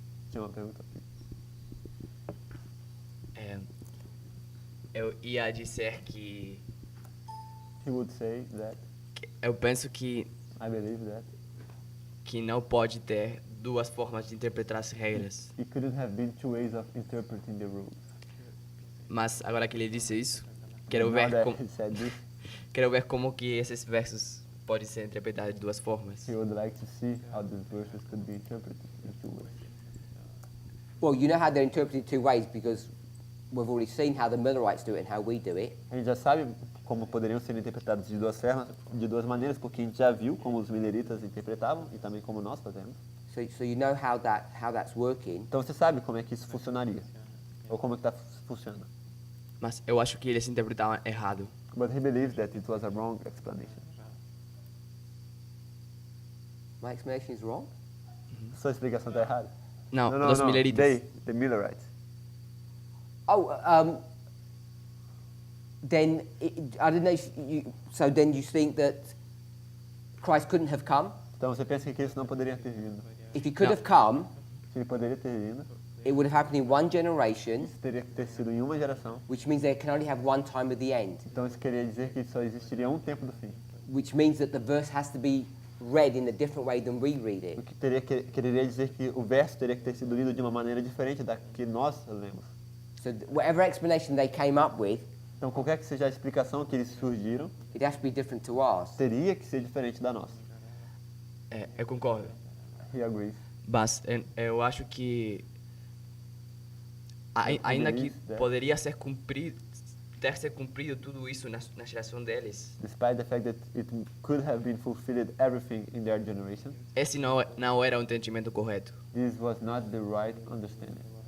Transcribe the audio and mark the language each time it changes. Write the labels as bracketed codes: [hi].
[pt] Tinha uma pergunta aqui. Eu ia dizer que [en] He would say that, [pt] eu penso que [en] I believe that, [pt] não pode ter duas formas de interpretar as regras. [en] it couldn't have been two ways of interpreting the rules. [pt] Mas agora que ele disse isso, quero [en] Now [pt] ver [en] that [pt] como [en] he said this, [pt] como que esses versos podem ser interpretados de duas formas. [en] he would like to see how these verses could be interpreted in two ways. Well, you know how they're interpreted two ways because we've already seen how the Millerites do it and how we do it. [pt] A gente já sabe como poderiam ser interpretados de duas maneiras, porque a gente já viu como os mileritas interpretavam e também como nós fazemos. [en] So you know how that's working. [pt] Então você sabe como é que isso funcionaria, ou como é que funciona. Mas eu acho que eles interpretavam errado. [en] But he believes that it was a wrong explanation. My explanation is wrong? [pt] Sua explicação está errada? Não, dos mileritas. [en] The Millerites. Oh, then I don't know. So then you think that Christ couldn't have come? [pt] Então você pensa que Cristo não poderia ter vindo. [en] If he could No. have come, [pt] Se ele poderia ter vindo, [en] it would have happened in one generation, [pt] isso teria que ter sido em uma geração. [en] which means there can only have one time of the end, [pt] Então isso queria dizer que só existiria um tempo do fim. [en] which means that the verse has to be read in a different way than we read [pt] O [en] it. [pt] que quereria dizer que o verso teria que ter sido lido de uma maneira diferente da que nós lemos. [en] So whatever explanation they came up with, [pt] Então qualquer que seja a explicação que eles surgiram, [en] it has to be different to ours. [pt] teria que ser diferente da nossa. Eu concordo. [en] He agrees. [pt] Mas eu acho que ainda que poderia ter se cumprido tudo isso na geração deles, [en] Despite the fact that it could have been fulfilled everything in their generation, [pt] esse não era o entendimento correto. [en] this was not the right understanding.